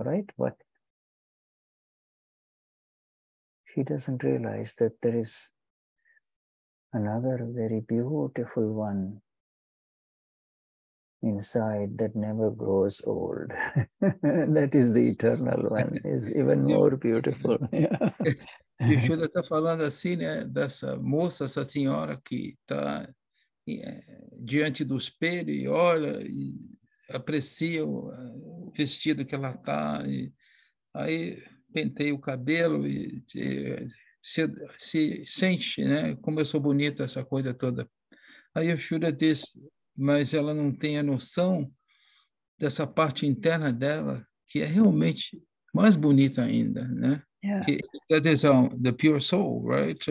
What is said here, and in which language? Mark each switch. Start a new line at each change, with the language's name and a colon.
English: All right, but she doesn't realize that there is another very beautiful one inside that never grows old. That is the eternal one. Is even more beautiful.
Portuguese: E o Shuddha está falando assim, né, dessa moça, essa senhora que está diante do espelho e olha e aprecia o vestido que ela está. Aí penteia o cabelo e se sente, né, como eu sou bonita, essa coisa toda. Aí o Shuddha diz, mas ela não tem a noção dessa parte interna dela que é realmente mais bonita ainda, né?
English: That is the pure soul, right?